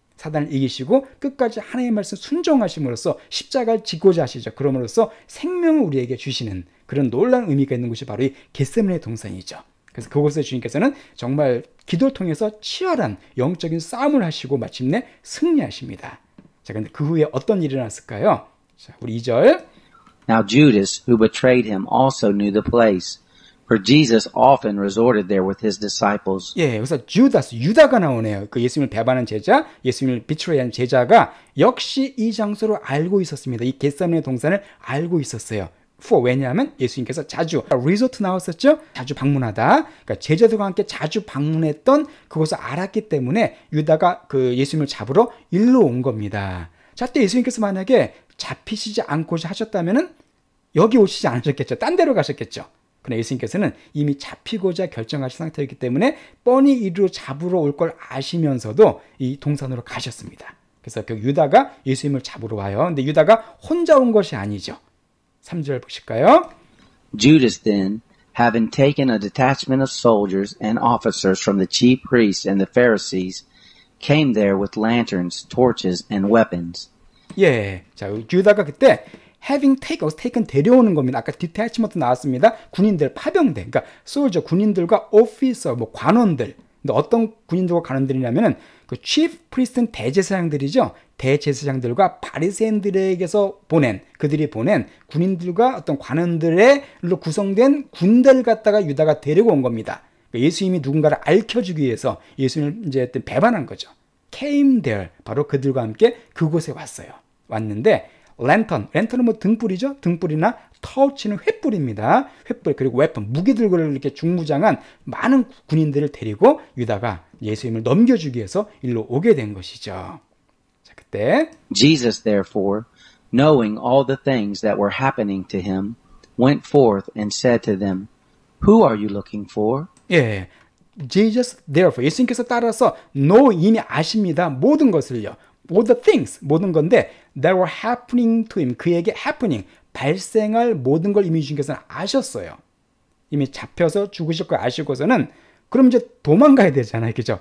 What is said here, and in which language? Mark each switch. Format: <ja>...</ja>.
<ko>사단을 이기시고 끝까지 하나님의 말씀 순종하심으로써 십자가를 지고자 하시죠. 그럼으로써 생명을 우리에게 주시는 그런 놀라운 의미가 있는 곳이 바로 이 겟세마네 동산이죠. 그래서 그곳에 주님께서는 정말 기도를 통해서 치열한 영적인 싸움을 하시고 마침내 승리하십니다. 자, 근데 그 후에 어떤 일이 일어났을까요? 자, 우리 2절.</ko> <en>Now Judas, who betrayed him, also knew the place, for Jesus often resorted there with his disciples.</en> <ko>예, 그래서 유다가 나오네요. 그 예수님을 배반한 제자, 예수님을 비트레이한 제자가 역시 이 장소를 알고 있었습니다. 이 겟세마네 동산을 알고 있었어요. 왜냐하면 예수님께서 자주 리조트 나왔었죠. 자주 방문하다. 그러니까 제자들과 함께 자주 방문했던 그것을 알았기 때문에 유다가 그 예수님을 잡으러 일로 온 겁니다. 자, 또 예수님께서 만약에 잡히시지 않고자 하셨다면은 여기 오시지 않으셨겠죠. 딴 데로 가셨겠죠. 그러나 예수님께서는 이미 잡히고자 결정하신 상태였기 때문에 뻔히 이리로 잡으러 올 걸 아시면서도 이 동산으로 가셨습니다. 그래서 그 유다가 예수님을 잡으러 와요. 근데 유다가 혼자 온 것이 아니죠. 3절 보실까요?</ko> <en>Judas then, having taken a detachment of soldiers and officers from the chief priests and the Pharisees, came there with lanterns, torches, and weapons.</en> <ko>예, 자, 유다가 그때</ko> <en>having taken</en> <ko>데려오는 겁니다. 아까 detachment 나왔습니다. 군인들, 파병대, 그러니까 솔저 군인들과 officer, 뭐 관원들. 근데 어떤 군인들과 관원들이냐면은 그</ko> <en>chief priest</en> <ko>는 대제사장들이죠. 대제사장들과 바리새인들에게서 그들이 보낸 군인들과 어떤 관원들로 구성된 군대를 갖다가 유다가 데리고 온 겁니다. 예수님이 누군가를 알켜주기 위해서 예수님을 이제 배반한 거죠.</ko> <en>came there,</en> <ko>바로 그들과 함께 그곳에 왔는데 랜턴은 뭐 등불이죠. 등불이나 터치는 횃불입니다. 횃불, 그리고 웨폰, 무기들을 이렇게 중무장한 많은 군인들을 데리고 유다가 예수님을 넘겨주기 위해서 일로 오게 된 것이죠. 자, 그때</ko> <en>Jesus therefore, knowing all the things that were happening to him, went forth and said to them, Who are you looking for?</en> <ko>예,</ko> <en>Jesus therefore,</en> <ko>예수님께서 따라서 이미 아십니다. 모든 것을요.</ko> <en>all the things,</en> <ko>모든 건데</ko> <en>that were happening to him,</en> <ko>그에게 happening, 발생할 모든 걸 이미 주님께서는 아셨어요. 이미 잡혀서 죽으실 걸 아시고서는 그럼 이제 도망가야 되잖아요. 그죠?</ko>